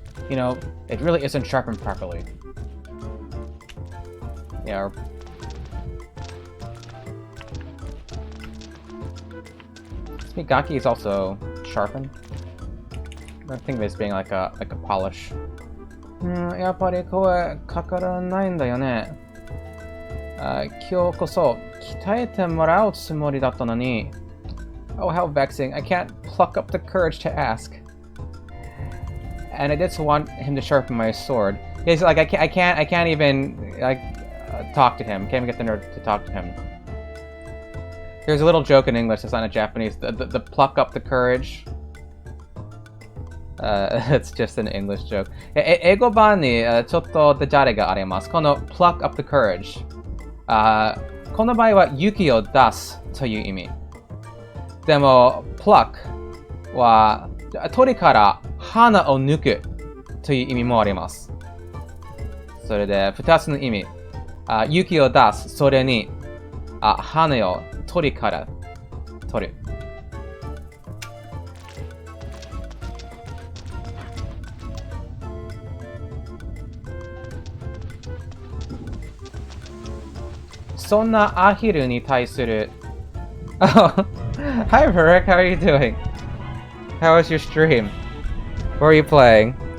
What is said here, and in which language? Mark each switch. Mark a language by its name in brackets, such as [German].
[English] You know, it really isn't sharpened properly. Yeah. Migaki is also sharpened. I think of it as being like a polish. [Japanese] やっぱり声かからないんだよね。今日こそ鍛えてもらうつもりだったのに。 [English] Oh, how vexing. I can't pluck up the courage to ask. And I just want him to sharpen my sword. It's like I can't even like talk to him. Can't even get the nerve to talk to him. There's a little joke in English that's not in Japanese. The pluck up the courage. It's just an English joke. [Japanese] 英語版にちょっとダジャレがあります。この [English] pluck up the courage。 [Japanese] この場合は勇気を出すという意味。でも pluck は鳥から花を抜くという意味もあります。それで2つの意味。勇気を出す、それに花を鳥から取る。そんなアヒルに対する... [English] Oh, hi Varek, how are you doing? How was your stream? What are you playing?